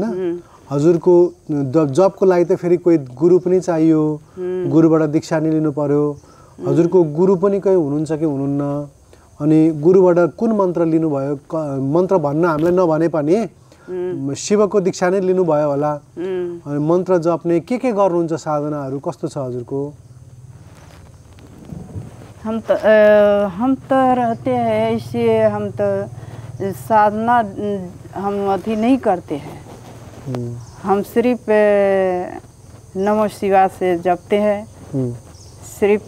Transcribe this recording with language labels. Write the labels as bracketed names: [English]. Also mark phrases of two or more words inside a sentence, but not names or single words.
[Nepali] हजुरको जपको लागि त फेरि कोही गुरु पनि चाहियो, गुरुबाट दीक्षा नि लिनु पर्यो। हजुरको गुरु पनि कोही हुनुहुन्छ कि हुनुहुन्न? अनि गुरुबाट कुन मन्त्र लिनुभयो? मन्त्र भन्न हामीलाई नभने पनि शिवको दीक्षा नै लिनुभयो होला। अनि मन्त्र जप्ने के गर्नुहुन्छ, साधनाहरू कस्तो छ हजुरको? [Hindi] हम तो रहते हैं ऐसे, हम तो साधना हम अभी नहीं करते हैं, हम सिर्फ [Sanskrit] नमः शिवाय [Hindi] से जपते हैं सिर्फ।